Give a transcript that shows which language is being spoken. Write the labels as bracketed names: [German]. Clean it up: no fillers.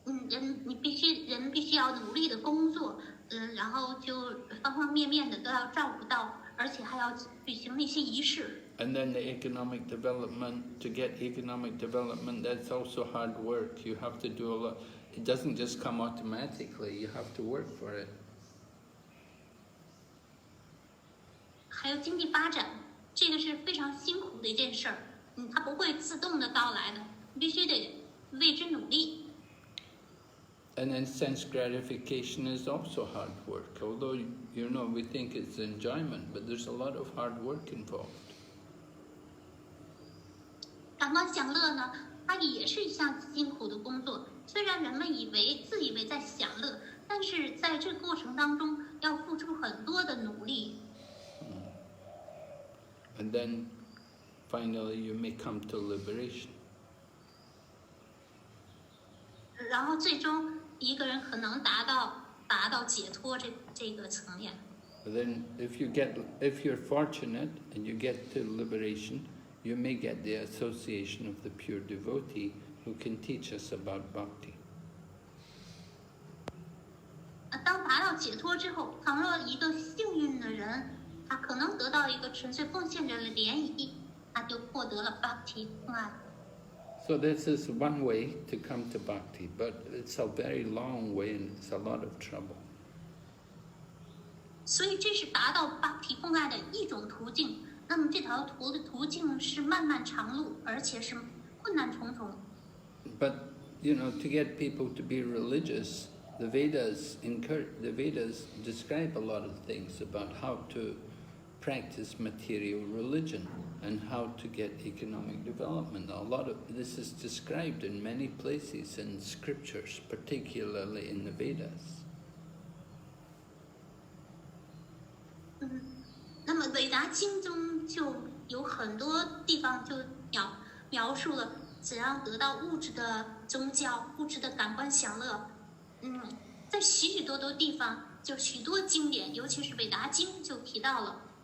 [Chinese] 人必须要努力的工作，然后就方方面面的都要照顾到，而且还要举行那些仪式。 [English] And then the economic development, to get economic development, that's also hard work. You have to do a lot. It doesn't just come automatically, you have to work for it. [Chinese] 还有经济发展，这个是非常辛苦的一件事儿，它不会自动的到来的，你必须得为之努力。 [English] And then sense gratification is also hard work, although, we think it's enjoyment, but there's a lot of hard work involved. [Chinese] 感官享乐呢，它也是一项辛苦的工作。虽然人们自以为在享乐，但是在这个过程当中要付出很多的努力。 [English] And then finally you may come to liberation. [Chinese] 然后最终一个人可能达到解脱这个层面。 [English] But then if you're fortunate and you get to liberation, you may get the association of the pure devotee who can teach us about bhakti. [Chinese] 当达到解脱之后，倘若一个幸运的人，他可能得到一个纯粹奉献者的联谊，他就获得了 bhakti 奉爱。 [English] So this is one way to come to bhakti, but it's a very long way and it's a lot of trouble. [Chinese] 所以这是达到 bhakti 奉爱的一种途径。那么这条途径是漫漫长路，而且是困难重重。 [English] But to get people to be religious, the Vedas describe a lot of things about how to practice material religion and how to get economic development. A lot of this is described in many places in scriptures, particularly in the Vedas. [Chinese] 那么韦达经中就有很多地方就描述了怎样得到物质的宗教、物质的感官享乐。在许许多多地方，就许多经典，尤其是韦达经就提到了。